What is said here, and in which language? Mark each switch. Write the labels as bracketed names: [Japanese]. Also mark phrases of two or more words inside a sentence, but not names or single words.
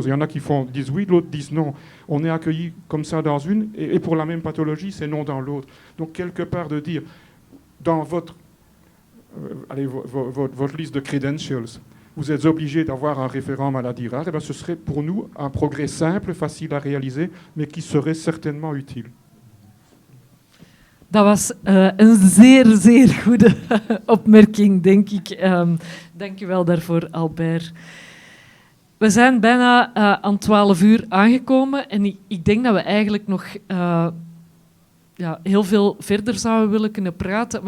[French] Il y en a qui disent oui, l'autre disent non. On est accueilli comme ça dans une, et pour la même pathologie, c'est non dans l'autre. Donc, quelque part, de dire, dans votre liste de credentials, vous êtes obligé d'avoir un référent maladie rare, et bien ce serait pour nous un progrès simple, facile à réaliser, mais qui serait certainement utile. [Dutch] Dat was een zeer, zeer goede opmerking, denk ik. Dank u wel daarvoor, Albert. We zijn bijna aan 12 uur aangekomen en ik denk dat we eigenlijk nog heel veel verder zouden willen kunnen praten.